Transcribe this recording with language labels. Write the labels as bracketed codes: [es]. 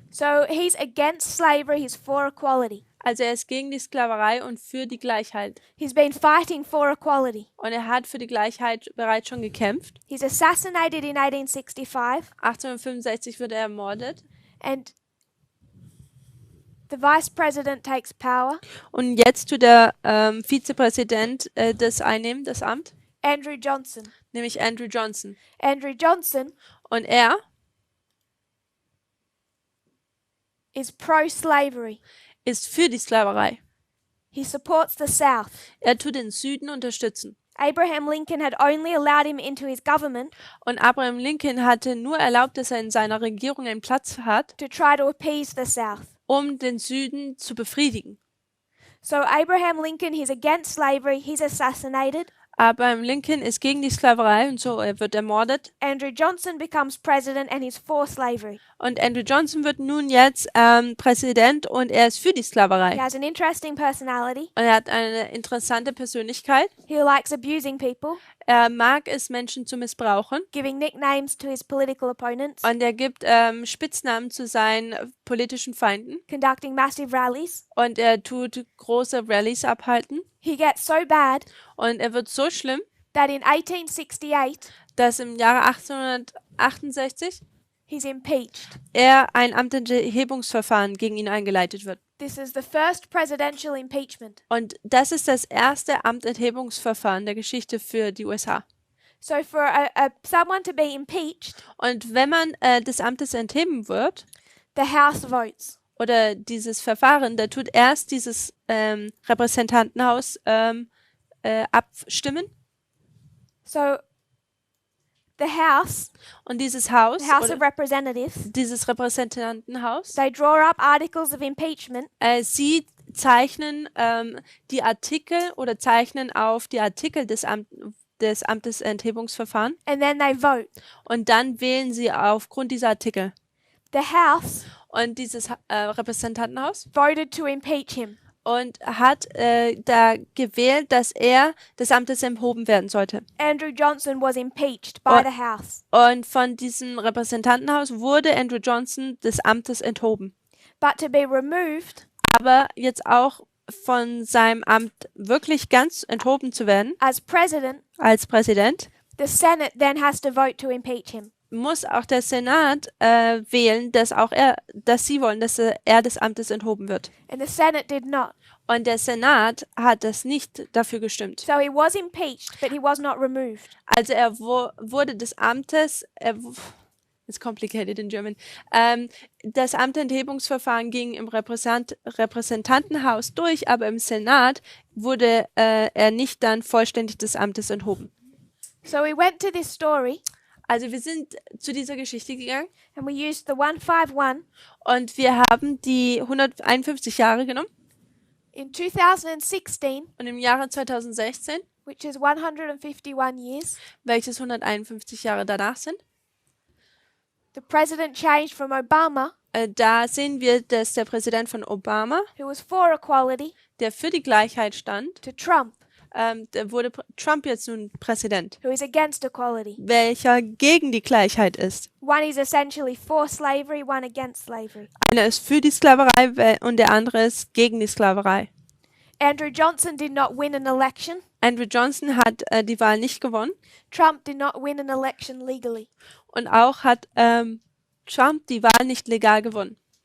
[en] So he's against slavery, he's for equality. [de] Also er ist gegen die Sklaverei und für die Gleichheit. [en] He's been fighting for equality. [de] Und er hat für die Gleichheit bereits schon gekämpft. [en] He's assassinated in 1865. [de] 1865 wird er ermordet. [en] And the vice president takes power. [de] Und jetzt tut der Vizepräsident das einnehmen, das Amt, [en] Andrew Johnson. [de] nämlich Andrew Johnson. [en] Andrew Johnson [de] Und er [en] is pro-slavery. [de] ist für die Sklaverei. [en] He supports the South. [de] Er tut den Süden unterstützen. [en] Abraham Lincoln had only allowed him into his government [de] Und Abraham Lincoln hatte nur erlaubt, dass er in seiner Regierung einen Platz hat, [en] to try to appease the South. [de] um den Süden zu befriedigen. [en] So Abraham Lincoln, he's against slavery, he's assassinated. [de] Abraham Lincoln ist gegen die Sklaverei und so er wird ermordet. [en] Andrew Johnson becomes president and he's for slavery. [de] Und Andrew Johnson wird nun jetzt Präsident und er ist für die [en] He [de] Sklaverei. [en] has an interesting personality. [de] Und er hat eine interessante Persönlichkeit. [en] He likes abusing people, [de] Er mag es, Menschen zu missbrauchen. [en] giving nicknames to his political opponents, [de] Und er gibt Spitznamen zu seinen politischen Feinden. [en] conducting massive rallies. [de] Und er tut große Rallyes abhalten. [en] He gets so bad [de] Und er wird so schlimm, [en] that in 1868 [de] dass im Jahre 1868 [en] he's impeached. [de] er ein Amtsenthebungsverfahren gegen ihn eingeleitet wird. [en] This is the first presidential impeachment. [de] Und das ist das erste Amtsenthebungsverfahren der Geschichte für die USA. [en] So for someone to be impeached, [de] Und wenn man des Amtes entheben wird, [en] the House votes. [de] oder dieses Verfahren, da tut erst dieses Repräsentantenhaus abstimmen. [en] So the House, [de] Und dieses Haus, [en] the House [de] oder [en] of Representatives, [de] dieses Repräsentantenhaus, [en] they draw up articles of impeachment [de] sie zeichnen die Artikel oder zeichnen auf die Artikel des Amtesenthebungsverfahrens [en] and then they vote. [de] und dann wählen sie aufgrund dieser Artikel. [en] The House [de] Und dieses Repräsentantenhaus [en] voted to impeach him. [de] und hat da gewählt, dass er des Amtes enthoben werden sollte. [en] Andrew Johnson was impeached by Oh. the House. [de] Und von diesem Repräsentantenhaus wurde Andrew Johnson des Amtes enthoben. [en] But to be removed [de] Aber jetzt auch von seinem Amt wirklich ganz enthoben zu werden [en] as president, [de] als Präsident, [en] the Senate then has to vote to impeach him. [de] muss auch der Senat wählen, dass sie wollen, dass er des Amtes enthoben wird. [en] And the Senate did not. [de] Und der Senat hat das nicht dafür gestimmt. [en] So he was impeached, but he was not removed. [de] Also er wurde des Amtes, [en] it's complicated in German, [de] das Amtenthebungsverfahren ging im Repräsentantenhaus durch, aber im Senat wurde er nicht dann vollständig des Amtes enthoben. [en] So we went to this story [de] Also wir sind zu dieser Geschichte gegangen [en] and we used the 151 [de] und wir haben die 151 Jahre genommen [en] in 2016, [de] und im Jahre 2016, [en] which is 151 years, [de] welches 151 Jahre danach sind, [en] the president changed from Obama, [de] da sehen wir, dass der Präsident von Obama, [en] who was for equality, [de] der für die Gleichheit stand, [en] to Trump, [de] da wurde Trump jetzt nun Präsident, [en] who is against equality. [de] welcher gegen die Gleichheit ist. [en] One is essentially for slavery, one against slavery. [de] Einer ist für die Sklaverei und der andere ist gegen die Sklaverei. [en] Andrew Johnson did not win an election. [de] Andrew Johnson hat die Wahl nicht gewonnen [en] Trump did not win an election legally. [de] und auch hat Trump die Wahl nicht legal gewonnen.